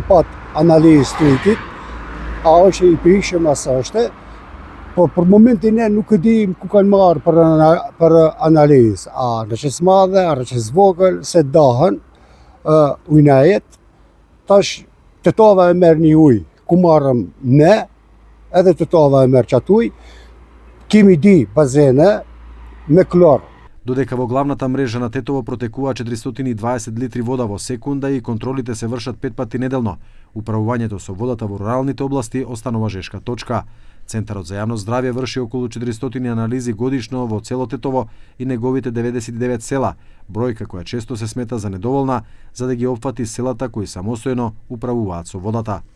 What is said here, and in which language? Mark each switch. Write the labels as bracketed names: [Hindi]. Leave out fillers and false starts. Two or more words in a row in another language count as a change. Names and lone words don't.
[Albanian] pat analizë të ujtit, a është i prishëm as është, por për momentin ne nuk e dim ku kanë marrë për analizë, a Raqicë Madhe, a Raqicë Vogël, se dahen ujnajet, tash Tetova e merr një ujë, ku marrëm ne, edhe Tetova e merr qatë ujë, kemi di bazene me klor. [Macedonian] Додека во главната мрежа на Тетово протекува 420 литри вода во секунда и контролите се вршат 5 пати неделно, управувањето со водата во руралните области останува жешка точка. Центарот за јавно здравје врши околу 400 анализи годишно во цело Тетово и неговите 99 села, бројка која често се смета за недоволна за да ги опфати селата кои самостојно управуваат со водата.